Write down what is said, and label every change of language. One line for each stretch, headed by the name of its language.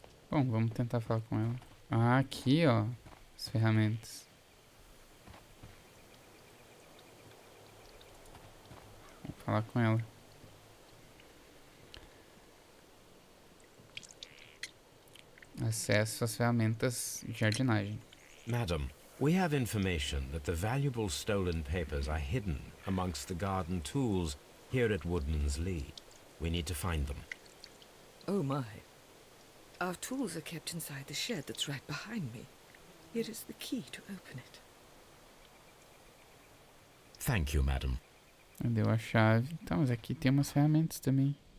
Portuguese: Bom, vamos tentar falar com ela. Ah, aqui, ó. As ferramentas. Vamos falar com ela. Acesso às ferramentas de jardinagem.
English: Madam, we have information that the valuable stolen papers are hidden amongst the garden tools here at Woodman's Lee. We need to find them. Oh my. Our tools are kept inside the shed that's right behind me. Here is the key to open it. Thank you, madam.
Portuguese: Deu a chave. Tá, mas aqui tem umas ferramentas também.